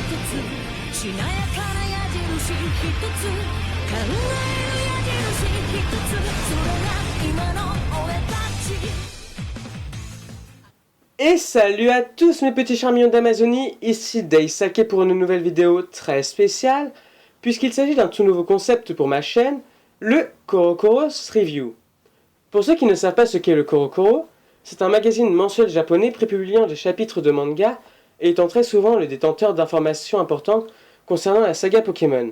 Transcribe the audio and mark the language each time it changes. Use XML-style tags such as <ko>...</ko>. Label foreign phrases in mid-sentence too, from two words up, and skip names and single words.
<ja>つしなやかな矢印一つ考える矢印一つそれが今の俺たち。</ja> <fr>Et salut à tous mes petits charmillons d'Amazonie, ici Daisake pour une nouvelle vidéo très spéciale, puisqu'il s'agit d'un tout nouveau concept pour ma chaîne, le Korokoros Review. Pour ceux qui ne savent pas ce qu'est le Korokoro, c'est un magazine mensuel japonais prépubliant des chapitres de manga et étant très souvent le détenteur d'informations importantes concernant la saga Pokémon.</fr>